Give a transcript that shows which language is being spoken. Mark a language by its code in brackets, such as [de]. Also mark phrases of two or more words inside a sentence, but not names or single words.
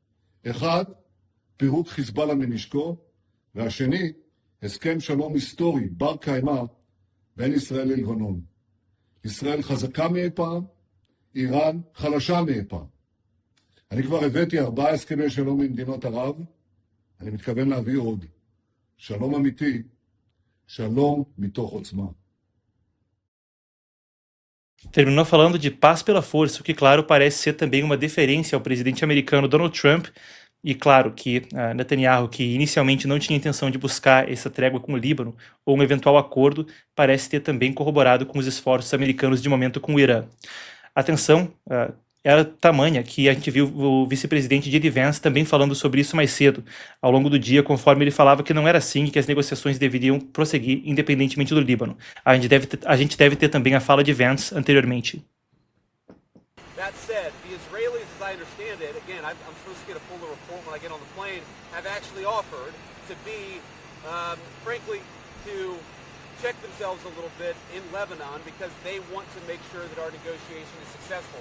[he] אחד, פירוק חיזבאללה מנשקו, והשני, הסכם שלום היסטורי, בר קיימא, בין ישראל ללבנון. ישראל חזקה מאי פעם, איראן חלשה מאי פעם. אני כבר הבאתי 4 הסכמי שלום עם מדינות ערב, אני מתכוון להביא עוד. שלום אמיתי, שלום מתוך עוצמה. [pt] Terminou falando de paz pela força, o que, claro, parece ser também uma deferência ao presidente americano Donald Trump. E claro que Netanyahu, que inicialmente não tinha intenção de buscar essa trégua com o Líbano ou um eventual acordo, parece ter também corroborado com os esforços americanos de momento com o Irã. A tensão era tamanha que a gente viu o vice-presidente J.D. Vance também falando sobre isso mais cedo, ao longo do dia, conforme ele falava que não era assim e que as negociações deveriam prosseguir independentemente do Líbano. A gente deve ter também a fala de Vance anteriormente. [en] That said, the Israelis, as I understand it, again, I'm supposed to get a fuller report when I get on the plane, have actually offered to be, frankly, to check themselves a little bit in Lebanon because they want to make sure that our negotiation is successful.